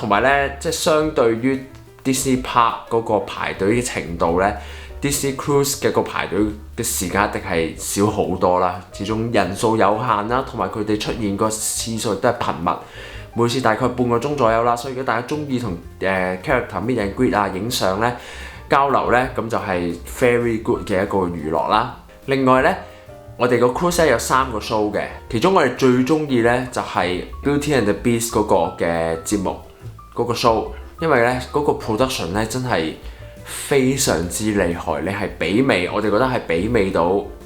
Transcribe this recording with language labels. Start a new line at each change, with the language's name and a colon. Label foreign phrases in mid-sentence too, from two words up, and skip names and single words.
Cantonese: 同埋咧，即係相對於 Disney Park 嗰個排隊嘅程度咧，Disney Cruise 嘅個排隊嘅時間一定係少好多啦。始終人數有限啦，同埋佢哋出現個次數都係頻密。每次大概半個鐘左右啦，所以如果大家中意同
English: character meet and greet
Cantonese: 啊、影相咧、交流咧，咁就係
English: very good
Cantonese: 嘅一個娛樂啦。另外咧，我哋個 cruise 有3個 show 嘅，其中我哋最中意咧就係 Beauty and the Beast 嗰個嘅節目嗰個 show， 因為咧嗰個 production 咧真係非常之厲害，你係媲美，我哋覺得係媲美到